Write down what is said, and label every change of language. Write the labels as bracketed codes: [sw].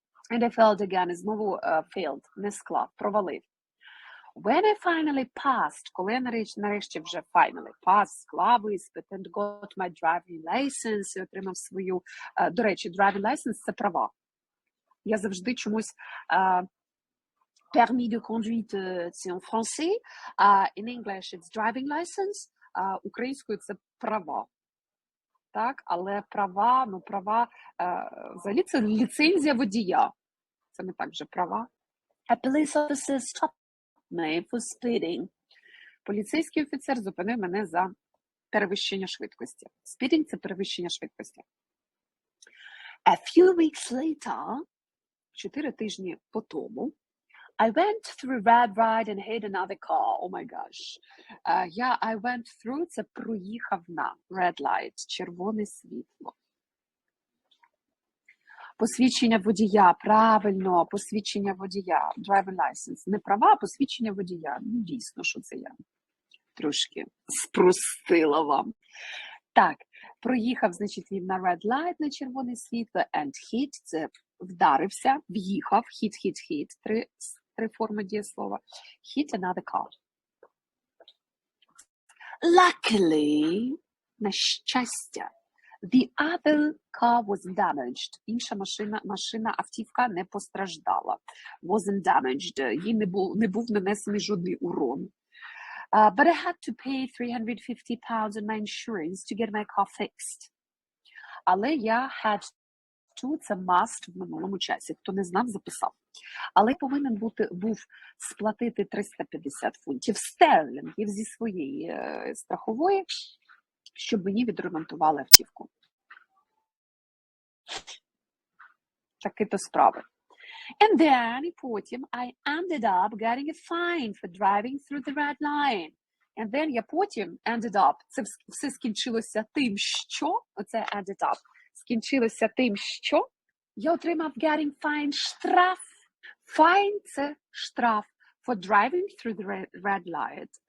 [en] And I failed again. [uk] І знову failed, не склав, провалив. [en] When I finally passed, [uk] коли я нарешті вже [en] finally passed, [uk] склав іспит, [en] and got my driving license, [uk] і отримав свою, до речі, [en] driving license – [uk] це права. Я завжди чомусь [fr] permis de conduite, c'est en français, [en] in English it's driving license, [uk] українською це права. Так, але права, взагалі це ліцензія водія. Це не так вже права. [en] A police officer stopped me for speeding. [uk] Поліцейський офіцер зупинив мене за перевищення швидкості. Speeding – це перевищення швидкості. [en] A few weeks later, [uk] 4 тижні по тому, [en] I went through red light and hit another car. Oh my gosh. [uk] I went through – це проїхав на red light, червоне світло. Посвідчення водія, правильно, посвідчення водія, [en] driving license. [uk] Не права, а посвідчення водія. Ну, дійсно, що це я трошки спростила вам. Так, проїхав, значить, він на [en] red light, [uk] на червоне світло, and hit, це вдарився, в'їхав, hit, три форми дієслова. [en] Hit another car. Luckily, [uk] на щастя, [en] the other car was damaged. [uk] Інша машина, автівка не постраждала. [en] Wasn't damaged. [uk] Їй не був нанесений жодний урон. [en] But I had to pay £350 in my insurance to get my car fixed. [uk] Але я had to, це must в минулому часі. Хто не знав, записав. Але повинен був сплатити 350 фунтів стерлінгів зі своєї страхової, щоб мені відремонтували автівку. Такі-то справи. [en] And then, [uk] потім, [en] I ended up getting a fine for driving through the red line. And then [uk] я потім [en] ended up, [uk] це все скінчилося тим, що, оце ended up, скінчилося тим, що я отримав [en] getting fine, [uk] штраф. [en] Fine – [uk] це штраф [en] for driving through the red light.